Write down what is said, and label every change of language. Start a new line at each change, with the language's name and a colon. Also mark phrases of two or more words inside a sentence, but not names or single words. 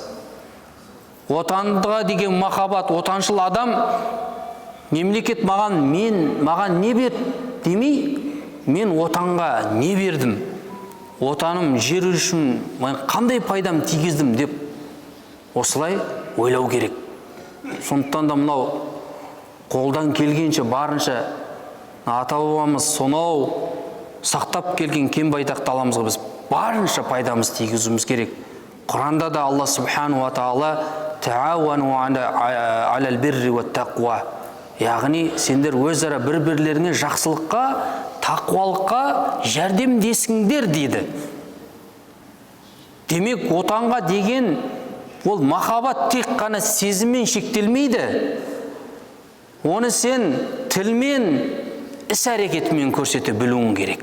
Kazakh: Отандыға деген махаббат, отаншыл адам мемлекет маған не берді демей, мен отанға не бердім, отаным жер үшін қандай пайдам тигіздім деп осылай ойлау керек. Сондықтан да мынау қолдан келгенше барынша ата-бабамыз сонау сақтап келген кен байтақты аламызға біз барынша пайдамыз тигізуіміз керек. Құранда да
Arabic: الله سبحانه وتعالى تعاونوا على البر والتقوى,
Kazakh: яғни сендер өзара бір-бірлеріңе жақсылыққа, тақуалыққа жәрдемдесіңдер дейді. Демек отанға деген ол махаббат тек қана сезіммен шектелмейді. Оны сен тілмен, іс-әрекетімен көрсете білуің керек.